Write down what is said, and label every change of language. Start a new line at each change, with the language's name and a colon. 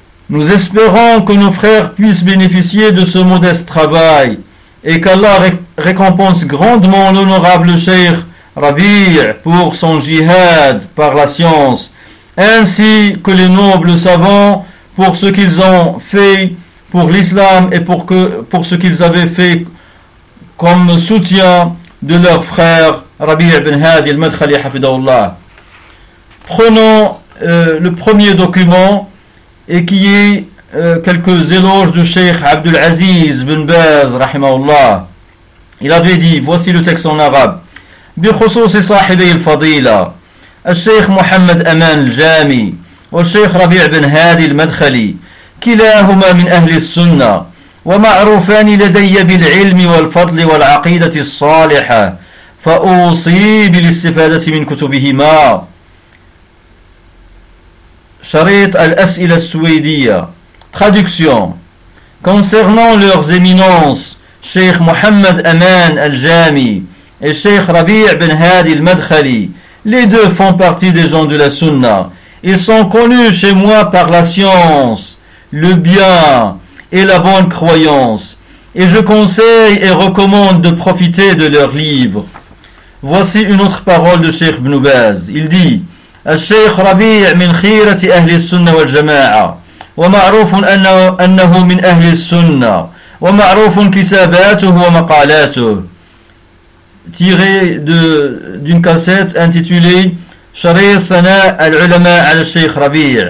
French: Nous espérons que nos frères puissent bénéficier de ce modeste travail et qu'Allah récompense grandement l'honorable Cheikh Rabi' pour son jihad par la science, ainsi que les nobles savants pour ce qu'ils ont fait pour l'islam et pour ce qu'ils avaient fait comme soutien de leur frère Rabi' ibn Hadi al-Madkhali hafidahullah. Prenons le premier document, et qui est quelques éloges de Cheikh Abdul Aziz ibn Baz rahimahullah. Il avait dit, voici le texte en arabe.
Arabic: بخصوص صاحبي الفضيلة الشيخ محمد أمان الجامي والشيخ ربيع بن هادي المدخلي كلاهما من أهل السنة ومعروفان لدي بالعلم والفضل والعقيدة الصالحة فأوصي بالاستفادة من كتبهما. شريط الأسئلة السويدية. Traduction.
French: Concernant leurs éminences, Cheikh Mohammed Aman Al-Jami et Cheikh Rabi' ibn Hadi al-Madkhali, les deux font partie des gens de la Sunna. Ils sont connus chez moi par la science, le bien et la bonne croyance. Et je conseille et recommande de profiter de leurs livres. Voici une autre parole de Cheikh Ibn Baz. Il dit,
Arabic: الشيخ ربيع من خيرة أهل السنة والجماعة ومعروف أنه من أهل السنة ومعروف كتاباته ومقالاته
French: tiré d'une cassette intitulée
Arabic: شريط ثناء العلماء على الشيخ ربيع.